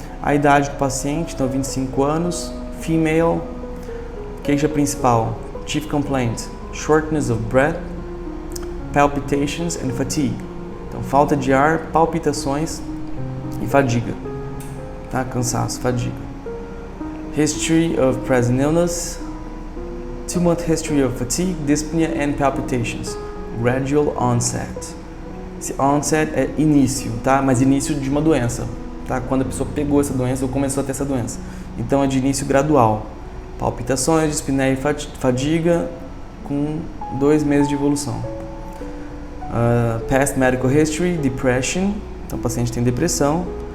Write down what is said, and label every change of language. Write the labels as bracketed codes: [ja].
[pt] A idade do paciente, então 25 anos, [en] female, [pt] queixa principal, [en] chief complaint, shortness of breath, palpitations and fatigue. [pt] Então, falta de ar, palpitações e fadiga, tá? Cansaço, fadiga. [en] History of present illness, 2-month history of fatigue, dyspnea and palpitations, gradual onset. [pt] Esse onset é início, tá? Mas início de uma doença, tá? Quando a pessoa pegou essa doença ou começou a ter essa doença. Então é de início gradual. Palpitações, dispneia e fadiga com 2 meses de evolução. [en] Past medical history, depression, [pt] então o paciente tem depressão.